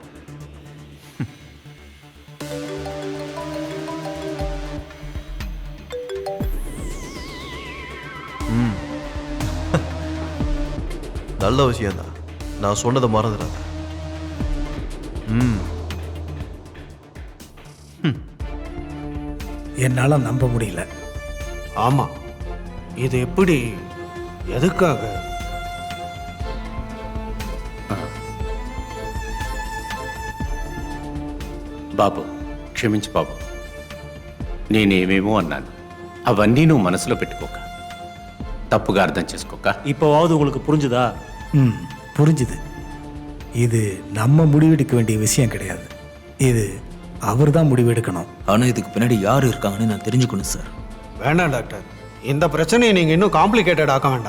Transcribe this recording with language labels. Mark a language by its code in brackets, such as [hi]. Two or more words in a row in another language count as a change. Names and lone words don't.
[ta] நல்ல விஷயம்தான், நான் சொன்னதை மறந்துடாத. என்னால நம்ப முடியல. ஆமா, இது எப்படி, எதுக்காக? [te] బాబు క్షమించు బాబు, నేనేమేమో అన్నాను. అవన్నీ నువ్వు మనసులో పెట్టుకోక, తప్పుగా అర్థం చేసుకోక. [ta] இப்போவாவது உங்களுக்கு புரிஞ்சுதா? புரிஞ்சுது. இது நம்ம முடிவெடுக்க வேண்டிய விஷயம் கிடையாது. இது அவர் தான் முடிவெடுக்கணும். ஆனால் இதுக்கு பின்னாடி யார் இருக்காங்கன்னு நான் தெரிஞ்சுக்கணும் சார். வேண்டாம் டாக்டர், இந்த பிரச்சனையை நீங்க இன்னும் காம்ப்ளிகேட்டட் ஆக்க வேண்டாம்.